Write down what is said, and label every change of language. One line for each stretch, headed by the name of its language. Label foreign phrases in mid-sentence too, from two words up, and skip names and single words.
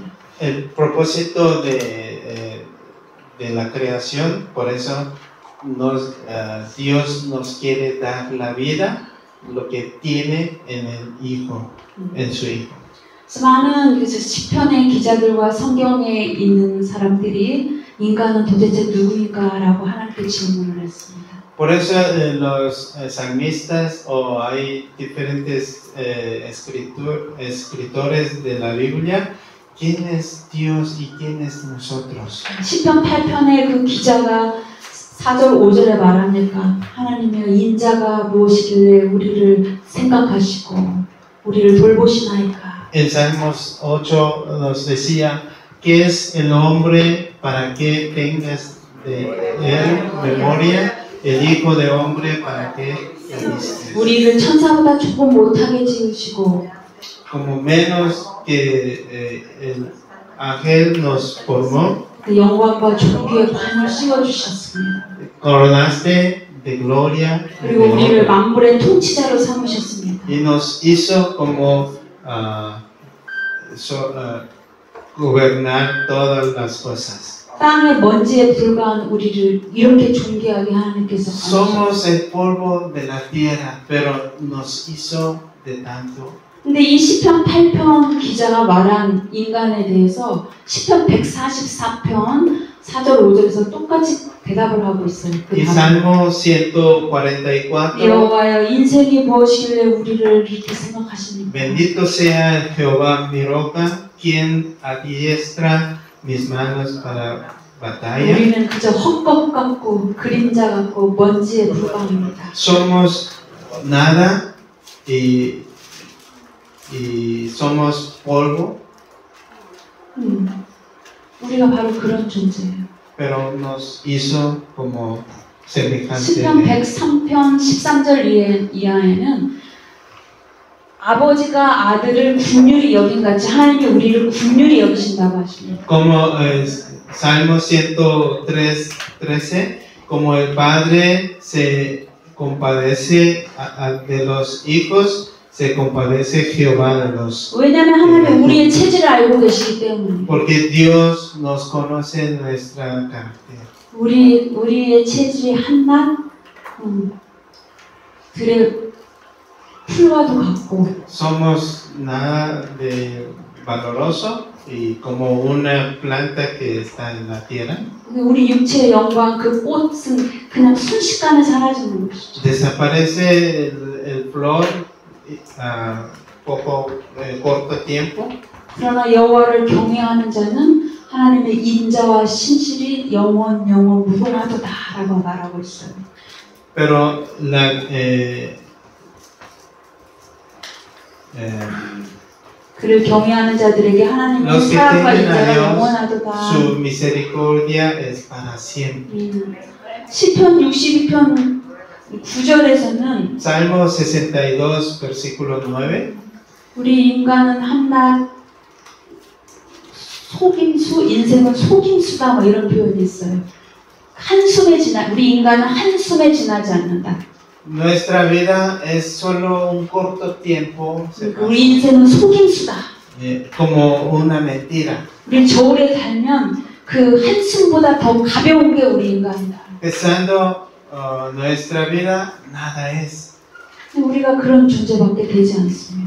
Spanish: El propósito de la creación, por eso Dios nos quiere dar la vida, lo que tiene en el Hijo, en su Hijo.
Korean: 많은 시편의 기자들과 성경에 있는 사람들이 인간은 도대체 누구인가라고 하나님께 질문을 했습니다.
Spanish: Por eso los salmistas o hay diferentes escritores de la Biblia, ¿quién es Dios y quién es nosotros?
Korean: 시편 8편의 그 기자가 4절 5절에 말하니까 하나님의 인자가 무엇이길래 우리를 생각하시고 우리를 돌보시나이까.
Spanish: En Salmos 8 nos decía, ¿qué es el hombre para que tengas de él memoria? El hijo de hombre para que le vistes.
Korean: 우리를 천사보다 조금 못하게 지으시고
Spanish: Como menos que el ángel nos formó,
Korean: 그 영광과 존귀의 관을 씌워주셨습니다.
Spanish: coronaste de gloria y de
Korean: 그리고 우리를
Spanish: honra.
Korean: 만물의 통치자로 삼으셨습니다.
Spanish: Y nos hizo como gobernar todas las cosas.
Korean: 땅의 먼지에 불과한 우리를 이렇게 존귀하게 하나님께서
Spanish: Somos el polvo de la tierra, pero nos hizo de tanto.
Korean: 근데 이 시편 8편 기자가 말한 인간에 대해서 시편 144편 4절 5절에서 똑같이 대답을 하고 있어요. 그
Spanish: Y Salmo 144,
Korean: 여호와여 인생이 무엇이길래 우리를 이렇게 생각하십니까?
Spanish: bendito sea Jehová mi roca, quien adiestra mis manos para batalla.
Korean: 우리는 그저 헛것 같고 그림자 같고 먼지에 불과합니다.
Spanish: Somos nada y somos polvo,
Korean: 우리가 바로 그런 존재예요.
Spanish: pero nos hizo como semejante
Korean: 시편
Spanish: de él.
Korean: 103편 13절 이하에는 아버지가 아들을 긍휼히 여긴 같이 하나님이 우리를 긍휼히 여기신다고 하십니다.
Spanish: Como Salmo 113, como el Padre se compadece de los hijos, se compadece Jehová de los.
Korean: 왜냐하면 하나님이 우리의 체질을 알고 계시기 때문에.
Spanish: Porque Dios nos conoce nuestra carácter.
Korean: 우리의 체질이 한낱 들의 풀과도 같고.
Spanish: Somos nada de valoroso y como una planta que está en la tierra.
Korean: 우리 육체의 영광 그 꽃은 그냥 순식간에 사라지는 것이죠.
Spanish: Desaparece el flor poco corto tiempo.
Korean: 그러나 여호와를 경외하는 자는 하나님의 인자와 신실이 영원 무궁하도다라고 말하고 있어요.
Spanish: Pero
Korean: 그를 경외하는 자들에게 하나님의
Spanish: los que
Korean: 사랑과
Spanish: temen a
Korean: 인자가
Spanish: Dios,
Korean: 영원하도다.
Spanish: su misericordia es para siempre.
Korean: 시편 62편 9절에서는
Spanish: Salmo 62, versículo 9.
Korean: 우리 인간은 한낱 속임수, 인생은 속임수다 뭐 이런 표현이 있어요. 우리 인간은 한숨에 지나지 않는다.
Spanish: Nuestra vida es solo un corto tiempo,
Korean: 우리 인생은 속임수다.
Spanish: como una mentira.
Korean: 우리 저울에 달면 그 한숨보다 더 가벼운 게 우리 인간이다.
Spanish: Pensando nuestra vida nada es.
Korean: 우리가 그런 존재밖에 되지 않습니다.